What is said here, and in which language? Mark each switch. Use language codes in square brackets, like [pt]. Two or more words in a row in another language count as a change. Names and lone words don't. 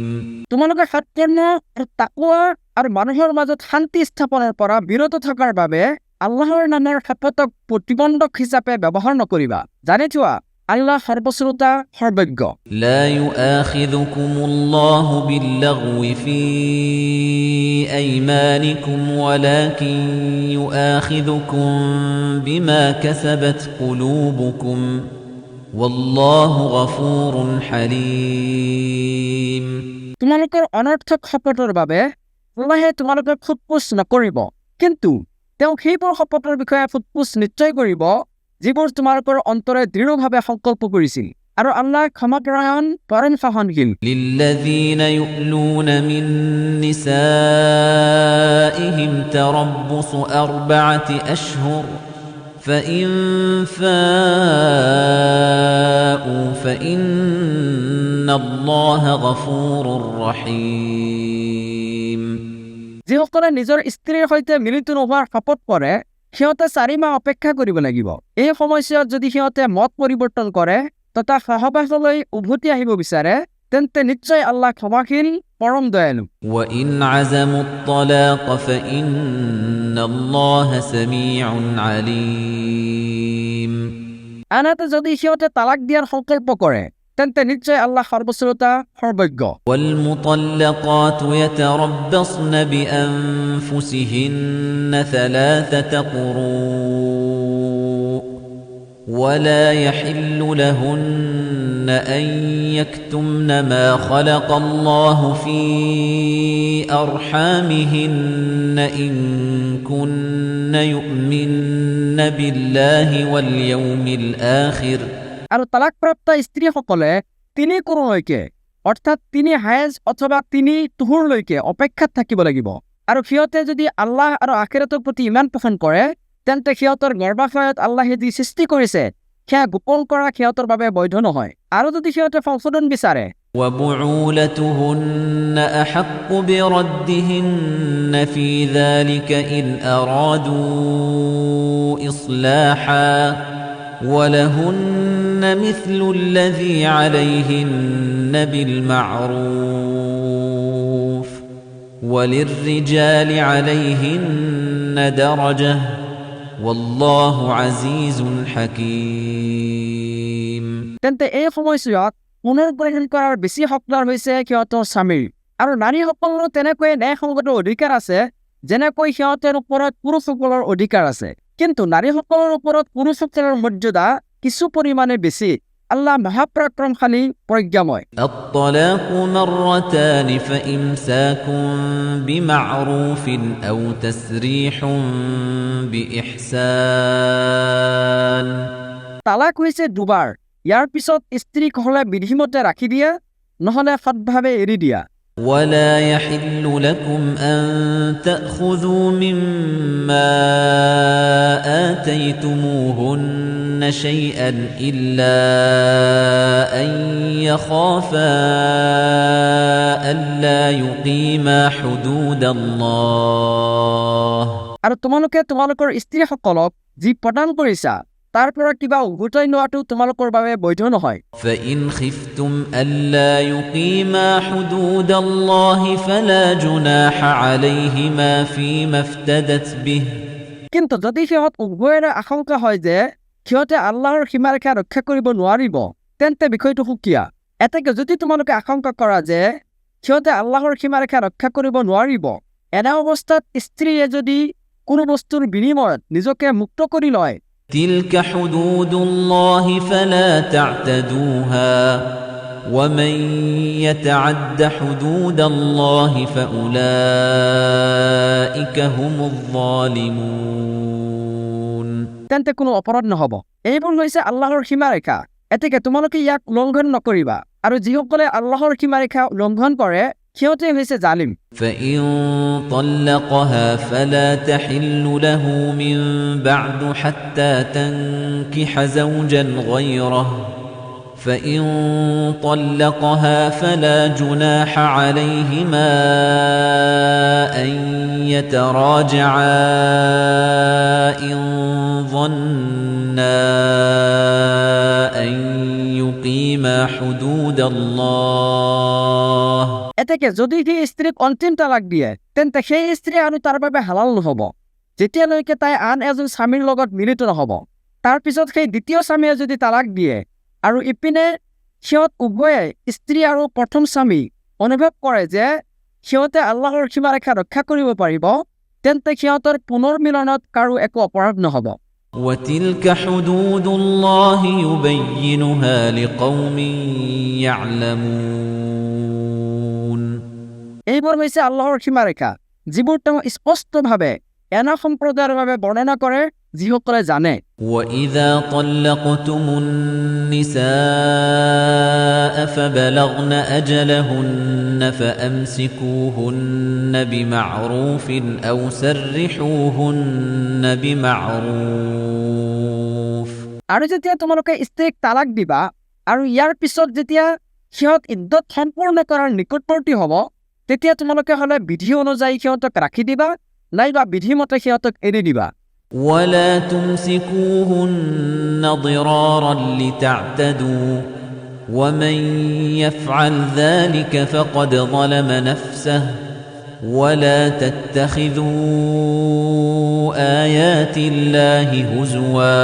[as] তোমালোকে সৎকৰ্ম আৰু তাকৱা আৰু মানুহৰ মাজত শান্তি স্থাপনৰ পৰা বিৰত থকাৰ বাবে আল্লাহৰ নামৰ শপতক প্ৰতিবন্ধক হিচাপে ব্যৱহাৰ নকৰিবা জানি থোৱা আল্লাহ সৰ্বশ্ৰোতা সৰ্বজ্ঞ [ar] لا يؤاخذكم الله باللغو في أيمانكم ولكن يؤاخذكم بما كسبت قلوبكم والله غفور حليم [as] তোমালোকৰ অনৰ্থক শপতৰ বাবে আল্লাহে তোমালোকক ফুটপুচ নকৰিব কিন্তু তেওঁ সেইবোৰ শপতৰ বিষয়ে ফুটপুচ নিশ্চয় কৰিব যিবোৰ তোমালোকৰ অন্তৰে দৃঢ়ভাৱে সংকল্প কৰিছিল আৰু আল্লাহ ক্ষমাপৰায়ণ পৰম সহনশীল [ar] للذين يؤلون من نسائهم تربص 4 أشهر فإن فاءوا فإن الله غفور رحيم [as] যিসকলে নিজৰ স্ত্ৰীৰ সৈতে মিলিত নোহোৱাৰ শপত কৰে সিহঁতে 4 মাহ অপেক্ষা কৰিব লাগিব এই সময়ছোৱাত যদি সিহঁতে মত পৰিৱৰ্তন কৰে তথা সহবাসলৈ উভতি আহিব বিচাৰে তেন্তে নিশ্চয় আল্লাহ ক্ষমাশীল পৰম দয়ালু [ar] وإن عزموا الطلاق فإن الله سميع عليم [as] আনহাতে যদি সিহঁতে তালাক দিয়াৰ সংকল্প কৰে তেন্তে নিশ্চয় আল্লাহ সৰ্বশ্ৰোতা সৰ্বজ্ঞ [ar] والمطلقات يتربصن بأنفسهن 3 قروء ولا يحل لهن أن يكتمن ما خلق الله في أرحامهن إن كن يؤمن بالله واليوم الآخر [as] আৰু তালাকপ্ৰাপ্ত স্ত্ৰীসকলে 3 কোৰলৈকে অৰ্থাৎ 3 হায়েজ অথবা 3 তুহুৰলৈকে অপেক্ষাত থাকিব লাগিব আৰু সিহঁতে যদি আল্লাহ আৰু আখিৰাতৰ প্ৰতি ইমান পোষণ কৰে তেন্তে সিহঁতৰ গৰ্ভাশয়ত আল্লাহে যি সৃষ্টি কৰিছে সেয়া গোপন কৰা সিহঁতৰ বাবে বৈধ নহয় আৰু যদি সিহঁতে সংশোধন বিচাৰে [ar] وبعولتهن أحق بردهن في ذلك إن أرادوا إصلاحا ولهن مثل الذي عليهن بالمعروف وللرجال عليهن درجة والله عزيز حكيم [as] তেন্তে এই সময়ছোৱাত পুনৰ্গ্ৰহণ কৰাৰ বেছি হকদাৰ হৈছে সিহঁতৰ স্বামীৰ আৰু নাৰীসকলৰো তেনেকৈ ন্যায়সংগত অধিকাৰ আছে যেনেকৈ সিহঁতৰ ওপৰত পুৰুষসকলৰ অধিকাৰ আছে কিন্তু নাৰীসকলৰ ওপৰত পুৰুষসকলৰ মৰ্যাদা কিছু পৰিমাণে বেছি আল্লাহ মহাপৰাক্ৰমশালী প্ৰজ্ঞাময় [ar] الطلاق مرتان فإمساك بمعروف أو تسريح بإحسان [as] তালাক হৈছে দুবাৰ ইয়াৰ পিছত স্ত্ৰীক হলে বিধিমতে ৰাখি দিয়া নহলে সৎভাৱে এৰি দিয়া [ar] ولا يحل لكم أن تأخذوا مما آتيتموهن شيئا إلا أن يخافا ألا يقيما حدود الله [as] আৰু তোমালোকে তোমালোকৰ স্ত্ৰীসকলক যি প্ৰদান কৰিছা তাৰ পৰা কিবা উভতাই নোৱাটো তোমালোকৰ বাবে বৈধ নহয় [ar] فإن خفتم ألا يقيما حدود الله فلا جناح عليهما فيما افتدت به [as] কিন্তু যদি সিহঁত উভয়ৰে আশংকা হয় যে সিহঁতে আল্লাহৰ সীমাৰেখা ৰক্ষা কৰিব নোৱাৰিব তেন্তে বিষয়টো সুকীয়া এতেকে যদি তোমালোকে আশংকা কৰা যে সিহঁতে আল্লাহৰ সীমাৰেখা ৰক্ষা কৰিব নোৱাৰিব এনে অৱস্থাত স্ত্ৰীয়ে যদি কোনো বস্তুৰ বিনিময়ত নিজকে মুক্ত কৰি লয় [ar] تلك حدود الله فلا تعتدوها ومن يتعد حدود الله فأولئك هم الظالمون [as] তেন্তে কোনো অপৰাধ নহব এইবোৰ হৈছে আল্লাহৰ সীমাৰেখা এতেকে তোমালোকে ইয়াক উলংঘন নকৰিবা আৰু যিসকলে আল্লাহৰ সীমাৰেখা উলংঘন কৰে সিহঁতে হৈছে জালিম। [ar] فإن طلقها فلا تحل له من بعد حتى تنكح زوجا غيره فإن طلقها فلا جناح عليهما أن يتراجعا إن ظنا أن يقيما حدود الله [as] এতেকে যদি সেই স্ত্ৰীক অন্তিম তালাক দিয়ে তেন্তে সেই স্ত্ৰী আৰু তাৰ বাবে হালাল নহ'ব যেতিয়ালৈকে তাই আন এজন স্বামীৰ লগত মিলিত নহ'ব। তাৰপিছত সেই দ্বিতীয় স্বামীয়ে যদি তালাক দিয়ে আৰু ইপিনে সিহঁত উভয়ে স্ত্ৰী আৰু প্ৰথম স্বামী অনুভৱ কৰে যে সিহঁতে আল্লাহৰ সীমাৰেখা ৰক্ষা কৰিব পাৰিব তেন্তে সিহঁতৰ পুনৰ মিলনত কাৰো একো অপৰাধ নহ'ব। [ar] وتلك حدود الله يبينها لقوم يعلمون [as] এইবোৰ হৈছে আল্লাহৰ সীমাৰেখা যিবোৰ তেওঁ স্পষ্টভাৱে এনা সম্প্ৰদায়ৰ বাবে বৰ্ণনা কৰে যিসকলে জানে। [ar] وإذا طلقتم النساء فبلغن أجلهن فأمسكوهن بمعروف أو سرحوهن بمعروف [as] আৰু যেতিয়া তোমালোকে স্ত্ৰীক তালাক দিবা আৰু ইয়াৰ পিছত যেতিয়া সিহঁত ইদ্যত সম্পূৰ্ণ কৰাৰ নিকটৱৰ্তী হ'ব তেতিয়া তোমালোকে হ'লে বিধি অনুযায়ী সিহঁতক ৰাখি দিবা নাইবা বিধিমতে সিহঁতক এৰি দিবা। [ar] ولا تمسكوهن ضرارا لتعتدوا ومن يفعل ذلك فقد ظلم نفسه ولا تتخذوا آيات الله هزوا